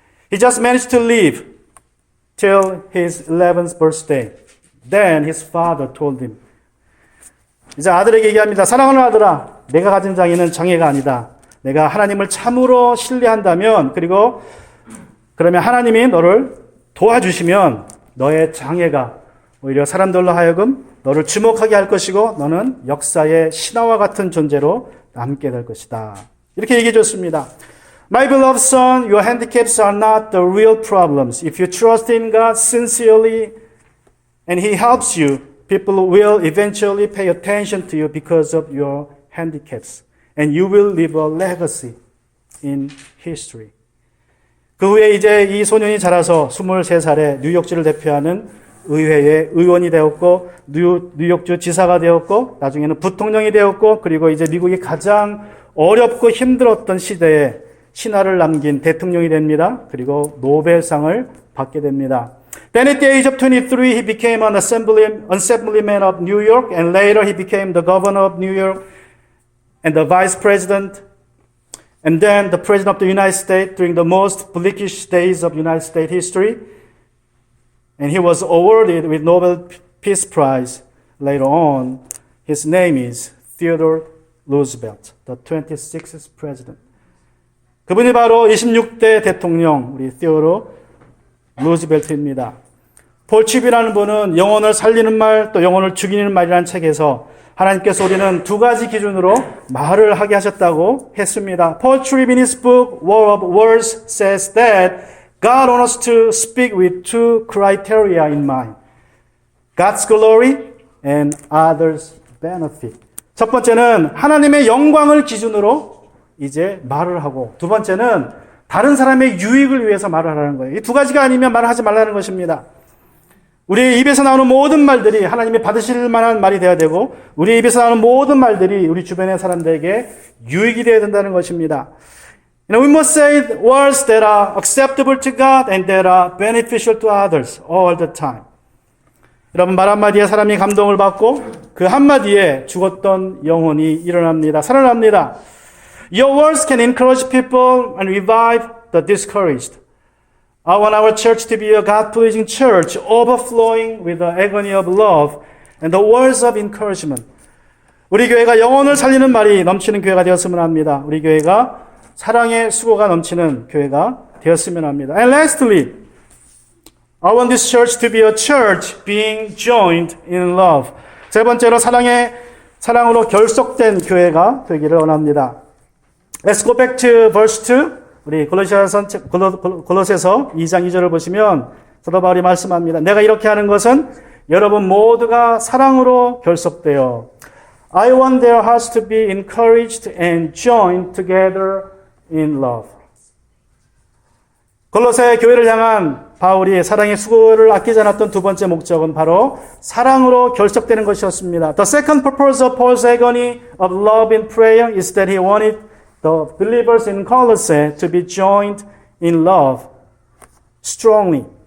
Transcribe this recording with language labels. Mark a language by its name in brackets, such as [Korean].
[English] He just managed to live till his 11th birthday. Then his father told him, [Korean] 이제 아들에게 얘기합니다. 사랑하는 아들아, 내가 가진 장애는 장애가 아니다. 내가 하나님을 참으로 신뢰한다면, 그러면 하나님이 너를 도와주시면 너의 장애가 오히려 사람들로 하여금 너를 주목하게 할 것이고 너는 역사의 신화와 같은 존재로 남게 될 것이다. 이렇게 얘기해 줬습니다. [English] My beloved son, your handicaps are not the real problems. If you trust in God sincerely and He helps you, people will eventually pay attention to you because of your handicaps. And you will leave a legacy in history. [Korean] 그 후에 이제 이 소년이 자라서 23살에 뉴욕주를 대표하는 의회의 의원이 되었고, 뉴욕주 지사가 되었고, 나중에는 부통령이 되었고, 그리고 이제 미국이 가장 어렵고 힘들었던 시대에 신화를 남긴 대통령이 됩니다. 그리고 노벨상을 받게 됩니다. [English] Then at the age of 23, he became an assemblyman of New York, and later he became the governor of New York and the vice president, and then the president of the United States during the most bleakish days of United States history. And he was awarded with Nobel Peace Prize later on. His name is Theodore Roosevelt, the 26th president. [Korean] 그분이 바로 26대 대통령, 우리 Theodore 루즈벨트입니다. 폴 칩이라는 분은 영혼을 살리는 말, 또 영혼을 죽이는 말이라는 책에서 하나님께서 우리는 두 가지 기준으로 말을 하게 하셨다고 했습니다. [English] Paul Tripp in his book War of Words says that God wants us to speak with two criteria in mind. God's glory and others' benefit. [Korean] 첫 번째는 하나님의 영광을 기준으로 이제 말을 하고, 두 번째는 다른 사람의 유익을 위해서 말을 하라는 거예요. 이 두 가지가 아니면 말을 하지 말라는 것입니다. 우리 입에서 나오는 모든 말들이 하나님이 받으실 만한 말이 되어야 되고, 우리 입에서 나오는 모든 말들이 우리 주변의 사람들에게 유익이 되어야 된다는 것입니다. [English] We must say words that are acceptable to God and that are beneficial to others all the time. [Korean] 여러분, 말 한마디에 사람이 감동을 받고 그 한마디에 죽었던 영혼이 일어납니다. 살아납니다. [English] Your words can encourage people and revive the discouraged. I want our church to be a God-pleasing church, overflowing with the agony of love and the words of encouragement. [Korean] 우리 교회가 영혼을 살리는 말이 넘치는 교회가 되었으면 합니다. 우리 교회가 사랑의 수고가 넘치는 교회가 되었으면 합니다. [English] And lastly, I want this church to be a church being joined in love. [Korean] 세 번째로 사랑으로 결속된 교회가 되기를 원합니다. [English] Let's go back to verse 2. [Korean] 우리 골로새서 2장 2절을 보시면 사도 바울이 말씀합니다. 내가 이렇게 하는 것은 여러분 모두가 사랑으로 결속되어 [English] I want their hearts to be encouraged and joined together in love. [Korean] 골로새 교회를 향한 바울이 사랑의 수고를 아끼지 않았던 두 번째 목적은 바로 사랑으로 결속되는 것이었습니다. [English] The second purpose of Paul's agony of love in prayer is that he wanted the believers in Colossae to be joined in love strongly.